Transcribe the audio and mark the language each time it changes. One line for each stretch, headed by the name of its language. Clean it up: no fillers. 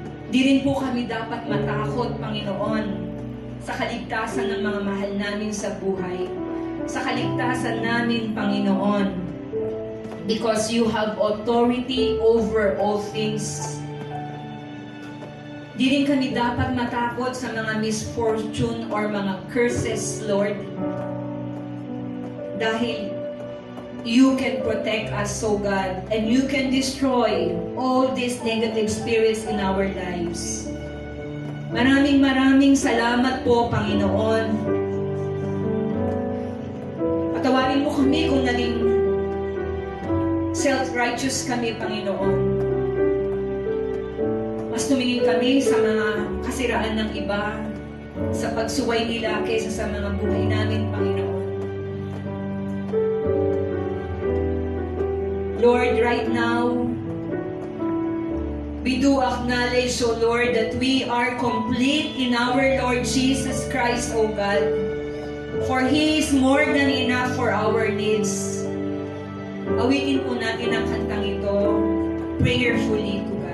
Filipino: Di rin po kami dapat matakot, Panginoon, sa kaligtasan ng mga mahal namin sa buhay. Sa kaligtasan namin, Panginoon,
English: because you have authority over all things.
Filipino: Di rin kami dapat matakot sa mga misfortune or mga curses, Lord. Dahil
English: you can protect us, O God, and you can destroy all these negative spirits in our lives.
Filipino: Maraming salamat po, Panginoon. Patawarin mo kami kung naging self-righteous kami, Panginoon. Mas tumingin kami sa mga kasiraan ng iba, sa pagsuway nila kaysa sa mga buhay namin, Panginoon.
English: Lord, right now, we do acknowledge, O Lord, that we are complete in our Lord Jesus Christ, O God. For He is more than enough for our needs.
Filipino: Awitin po natin ang kantang ito
English: prayerfully.